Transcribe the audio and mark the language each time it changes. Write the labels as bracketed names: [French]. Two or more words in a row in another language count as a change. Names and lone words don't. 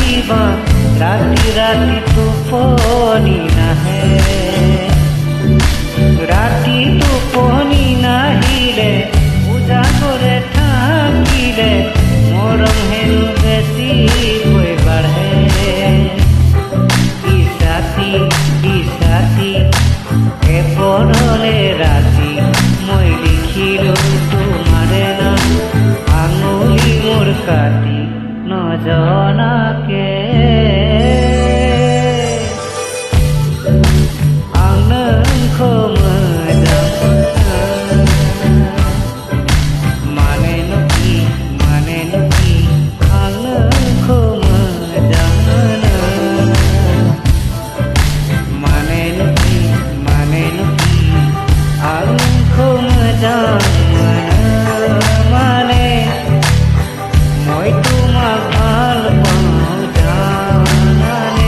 [Assamese] বা ৰাতি ৰাতি টোপনি নাহে, ৰাতি টোপনি নাহিলে উজাগৰে থাকিলে মৰম হেনো বেছিকৈ বাঢ়ে। ইছাতি এপৰলে ৰাতি মই লিখিলো তোমাৰে নাম আঙুলি মোৰ কাটি নজনাকে। [Bodo] आं नोंखौ मोजां मानेनोखि आं नोंखौ मोजां मोनो। मानेनोखि आं नोंखौ मोजां मोनो। [Assamese] माने মই তোমাক ভাল পাওঁ জানানে।